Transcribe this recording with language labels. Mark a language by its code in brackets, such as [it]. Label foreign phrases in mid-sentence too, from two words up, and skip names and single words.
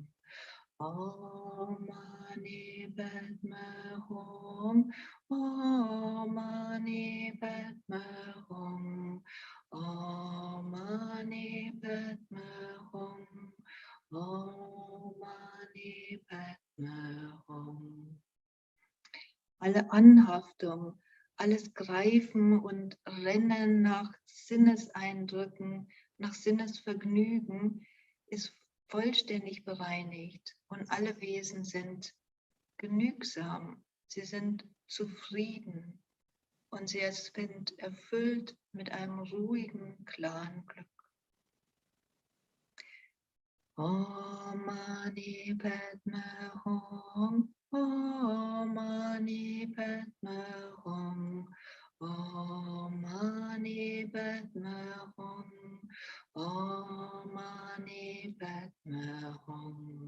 [sa] Om Mani Padme Hum. Om Mani Padme Hum. Om Mani Padme Hum. Om Mani Padme Hum. [de] Alle Anhaftung, alles Greifen und Rennen nach Sinneseindrücken, nach Sinnesvergnügen ist vollständig bereinigt und alle Wesen sind genügsam, sie sind zufrieden und sie sind erfüllt mit einem ruhigen, klaren Glück. [sa] Om Mani Padme Hum. Om Mani Padme Hum. Om Mani Padme Hum. Om Mani Padme Hum.